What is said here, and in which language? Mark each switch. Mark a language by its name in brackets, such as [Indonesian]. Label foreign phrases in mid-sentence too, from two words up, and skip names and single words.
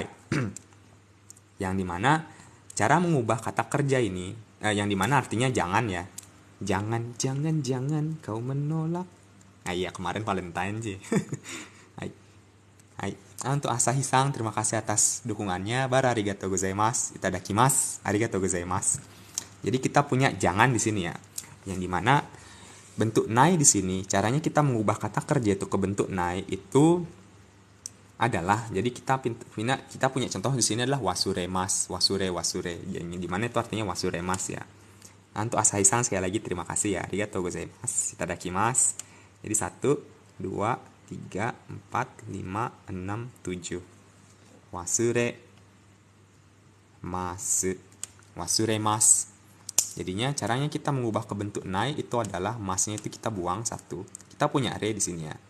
[Indonesian] Yang dimana cara mengubah kata kerja ini yang dimana artinya jangan ya. Jangan kau menolak. Iya, kemarin Valentine sih. Hai. Untuk Asahi-san, terima kasih atas dukungannya. [Japanese] ありがとうございます。いただきます。ありがとうございます. [Indonesian] Jadi kita punya jangan di sini ya. Yang dimana bentuk nai di sini, caranya kita mengubah kata kerja itu ke bentuk nai itu adalah, jadi kita punya contoh di sini adalah wasuremas, wasure. Yang dimana itu artinya wasuremas ya. Untuk Asahi-san sekali lagi terima kasih ya. [Japanese] ありがとうございます。いただきます. [Indonesian] Jadi 1, 2, 3, 4, 5, 6, 7. Wasure Jadinya caranya kita mengubah ke bentuk nai itu adalah masnya itu kita buang 1. Kita punya re di sini ya.